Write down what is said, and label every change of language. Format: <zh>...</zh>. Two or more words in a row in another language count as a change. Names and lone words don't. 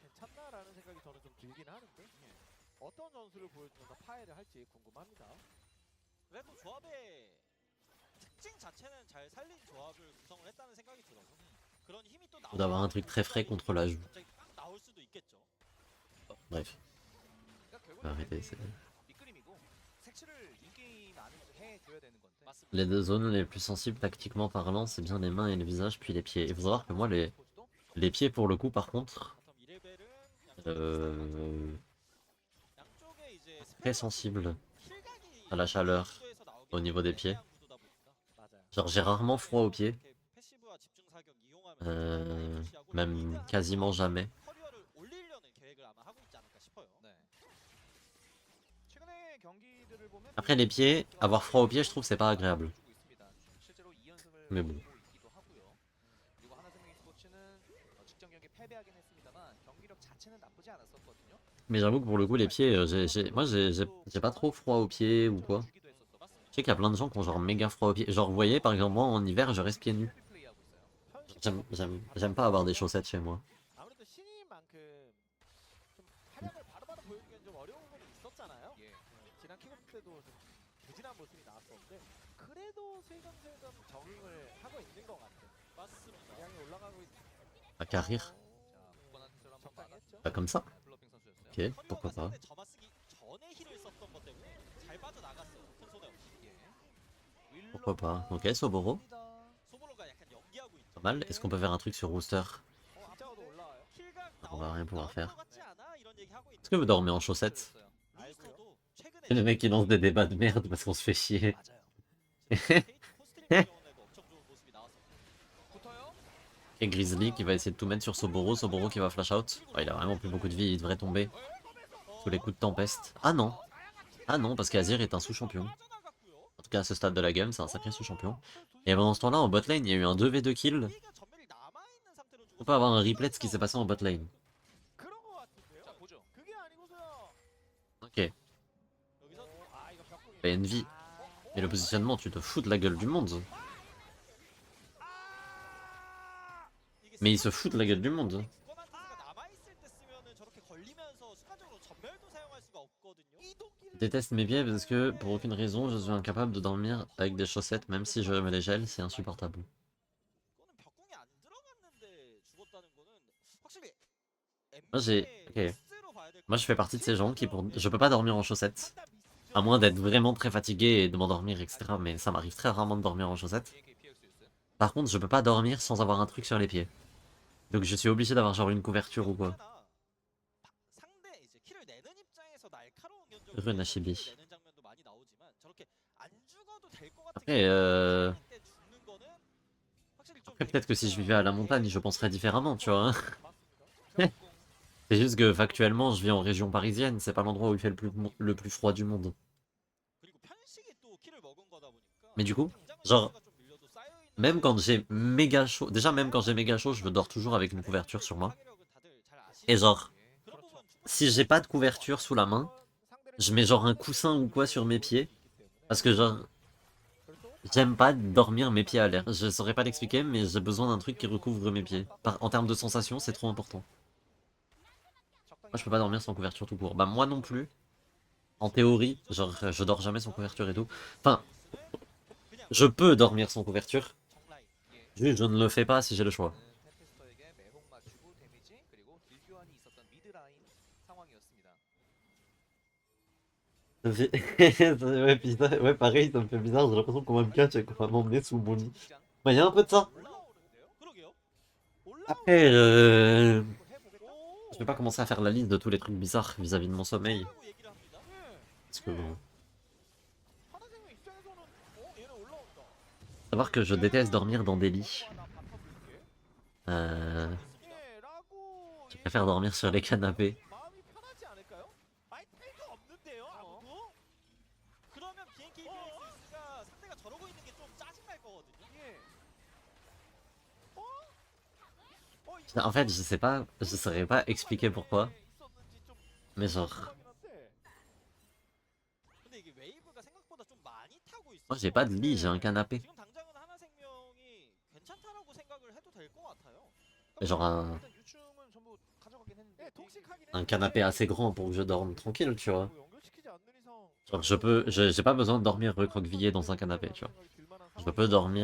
<fr>Ou d'avoir un truc très frais contre la joue. Bref. Arrêtez, c'est.</fr> <ko>해줘야 되는 건데. 맞습니다.</ko> <fr>Les deux zones les plus sensibles tactiquement parlant, c'est bien les mains et le visage, puis les pieds. Il faut savoir que moi, les pieds pour le coup, par contre,</fr> <ko>바텀 2레벨은 euh, 양쪽에 이제</ko> <fr>très sensible</fr> <ko>킬각이</ko> <fr>à la chaleur</fr> <ko>구도에서 나오기</ko> <fr>au niveau des pieds.</fr> <ko>애매한 구도다 보니까. 맞아요.</ko> <fr>Genre j'ai rarement froid aux pieds,</fr> <ko>이렇게 패시브와 집중 사격 이용하면서 라인 푸시하고</ko> <fr>même</fr> <ko>미드</ko> <fr>quasiment jamais.</fr> <ko>커리어를 올리려는 계획을 아마 하고 있지 않을까 싶어요. 네. 최근에 경기들을 보면</ko> <fr>Après les pieds, avoir froid aux pieds, je trouve c'est pas agréable.</fr> <ko>주고 있습니다. 실제로 2연승을</ko> <fr>Mais bon.</fr> <ko>거두고 있기도 하고요. 그리고 하나생명 e스포츠는 직전 경기에 패배하긴 했습니다만 경기력 자체는 나쁘지 않았었거든요.</ko> <fr>Mais j'avoue que pour le coup, les pieds, moi j'ai pas trop froid aux pieds ou quoi.</fr> <ko>주기도 했었어.</ko> <fr>Je sais qu'il y a plein de gens qui ont genre méga froid aux pieds. Genre, vous voyez, par exemple, moi en hiver, je reste pieds nus.</fr> <ko>플레이하고 있어요.</ko> <fr>J'aime pas avoir des chaussettes chez moi.</fr> <ko>아무래도 신인만큼 좀 활약을 바로바로 보여주기엔 좀 어려운 부분이 있었잖아요. 예. 지난 킥오프 때도 좀 부진한 모습이 나왔었는데 그래도 슬금슬금 적응을 하고 있는 것 같아요. 맞습니다. 양이 올라가고 있...</ko> <fr>À carrir,</fr> <ko>자, 굳건한 태세를 한번 적당히 했죠.</ko> <fr>pas comme ça.</fr> <ko>블러핑 선수였어요.</ko> <fr>Ok, pourquoi pas.</fr> <ko>점화 쓰기 전에 힐을 썼던 것 때문에 잘 빠져나갔어요. 큰 손해 없이. 예.</ko> <fr>Pourquoi pas. Ok, Soboro,</fr> <ko>소보로가 약간 연기하고 있죠.</ko> <fr>pas mal. Est-ce qu'on peut faire un truc sur Rooster?</fr> <ko>앞자도 올라와요. 킬각</ko> <fr>On va rien pouvoir faire.</fr> <ko>같지 않아? 이런 얘기 하고</ko> <fr>Est-ce que vous dormez en chaussettes?</fr> <ko>루스터도 최근에</ko> <fr>C'est le mec qui lance des débats de merde parce qu'on se fait chier.</fr> <ko>맞아요. 케이트 코스트링 경우에도 엄청 좋은 모습이 나왔었고. 붙어요.</ko> <fr>Et Grizzly qui va essayer de tout mettre sur Soboro. Soboro qui va flash out. Oh, il a vraiment plus beaucoup de vie, il devrait tomber sous les coups de tempeste. Ah non! Ah non, parce qu'Azir est un sous-champion. En tout cas, à ce stade de la game, c'est un sacré sous-champion. Et pendant ce temps-là, en</fr> <en>bot lane,</en> <fr>il y a eu un 2v2 kill.</fr> <ko>전멸이 남아있는 상태로</ko> <fr>On peut avoir un replay de ce qui s'est passé en</fr> <en>bot lane.</en> <ko>그런 것 같은데요? 자, 보죠. 그게 아니고서요.</ko> <fr>Ok.</fr> <ko>여기서 이거 벽공이</ko> <fr>Bah, Envy. Mais le positionnement, tu te fous de la gueule du monde. Mais il se fout de la gueule du monde.</fr> <ko>굳건한 태세가 남아있을 때 쓰면은 저렇게 걸리면서 순간적으로 전멸도 사용할 수가 없거든요.</ko> <fr>Je déteste mes pieds parce que, pour aucune raison, je suis incapable de dormir avec des chaussettes, même si je me les gèle, c'est insupportable.</fr> <ko>이거는 벽공이 안 들어갔는데 죽었다는 거는 확실히</ko> <fr>Moi, j'ai... Ok. Moi, je fais partie de ces gens qui, je peux pas dormir en chaussettes. À moins d'être vraiment très fatigué et de m'endormir, etc. Mais ça m'arrive très rarement de dormir en chaussettes.</fr> <ko>AKPX였어요.</ko> <fr>Par contre, je peux pas dormir sans avoir un truc sur les pieds. Donc je suis obligé d'avoir genre une couverture ou quoi.</fr> <ko>상대 이제 킬을 내는 입장에서 날카로운 견적을 Rune Ashibi. 내는 장면도 많이 나오지만 저렇게 안 죽어도 될 것 같은</ko> <fr>Après,</fr> <ko>때 죽는 거는 확실히 좀</ko> <fr>Après, peut-être que si je vivais à la montagne, je penserais différemment, tu vois.</fr> <ko>맞습니다.</ko> <fr>C'est juste que factuellement, je vis en région parisienne, c'est pas l'endroit où il fait le plus froid du monde.</fr> <ko>그리고 편식이 또 킬을 먹은 거다 보니까</ko> <fr>Mais du coup,</fr> <ko>당장은</ko> <fr>genre,</fr> <ko>수가 좀 밀려도 쌓여있는</ko> <fr>même quand j'ai méga chaud, déjà même quand j'ai méga chaud, je dors toujours avec une couverture sur moi.</fr> <ko>파괴력은 다들 잘 아시는</ko> <fr>Et genre,</fr> <ko>그런 부분</ko> <fr>si j'ai pas de couverture sous la main, je mets genre un coussin ou quoi sur mes pieds. Parce que genre, j'aime pas dormir mes pieds à l'air. Je saurais pas l'expliquer, mais j'ai besoin d'un truc qui recouvre mes pieds. En termes de sensation, c'est trop important. Moi, je peux pas dormir sans couverture tout court. Bah, moi non plus. En théorie, genre, je dors jamais sans couverture et tout. Enfin, je peux dormir sans couverture.</fr> <ko>정라인</ko> <fr>Juste, je ne le fais pas si j'ai le choix.</fr> <ko>템페스터에게 매혹 맞추고 데미지 그리고 딜 교환이 있었던 미드라인 상황이었습니다.</ko> <fr>Ouais, pareil, ça me fait bizarre. J'ai l'impression qu'on va me catch et qu'on va m'emmener sous mon lit. Bah, y a un peu de ça.</fr> <ko>올라오는데요? 그러게요.</ko> <fr>Après,</fr> <ko>오!</ko> <fr>je vais pas commencer à faire la liste de tous les trucs bizarres vis-à-vis de mon sommeil.</fr> <ko>라고 얘기를 합니다.</ko> <fr>Parce que bon.</fr> <ko>하나생명 입장에서는 얘는 올라온다.</ko> <fr>Savoir que je déteste dormir dans des lits.</fr> <ko>나 바꿔볼게. Euh, 예, 라고</ko> <fr>je préfère dormir sur les canapés.</fr> <ko>마음이 편하지 않을까요? 아니 탈거 없는데요, 아무도? 그러면 BNK BX가 상대가 저러고 있는 게 좀 짜증날 거거든요. 예.</ko> <fr>En fait, je sais pas, je saurais pas expliquer pourquoi. Mais genre,</fr> <ko>근데 이게 웨이브가 생각보다 좀 많이 타고 있어요.</ko> <fr>moi j'ai pas de lit, j'ai un canapé.</fr> <ko>지금 당장은 하나생명이 괜찮다라고 생각을 해도 될 것 같아요.</ko> <fr>Genre un,</fr> <ko>일단 유충은 전부 가져가긴 했는데</ko> <fr>un canapé assez grand pour que je dorme tranquille, tu vois.</fr> <ko>연결시키지 않는 이상</ko> <fr>Genre j'ai pas besoin de dormir recroquevillé dans un canapé, tu vois. Je peux dormir...</fr>